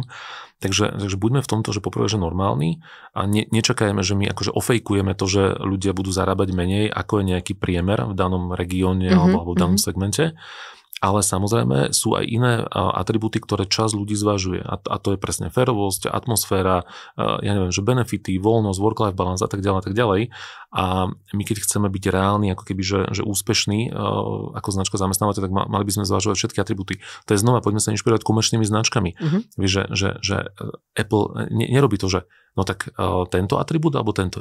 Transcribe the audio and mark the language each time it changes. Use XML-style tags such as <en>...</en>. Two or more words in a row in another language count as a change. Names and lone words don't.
<sk>Takže buďme v tomto, že poprvé, že normálni a nečakajme, že my akože ofejkujeme to, že ľudia budú zarábať menej, ako je nejaký priemer v danom regióne alebo v danom segmente. Ale samozrejme sú aj iné atribúty, ktoré časť ľudí zvažuje. A to je presne férovosť, atmosféra, ja neviem, že benefity, voľnosť,</sk> <en>work-life balance</en> <sk>a tak ďalej a tak ďalej. A my keď chceme byť reálni, ako keby, že úspešní ako značka zamestnávateľa, tak mali by sme zvažovať všetky atribúty. To je znova, poďme sa inšpirovať komerčnými značkami. Vieš, že Apple nerobí to, že no tak tento atribút alebo tento.</sk>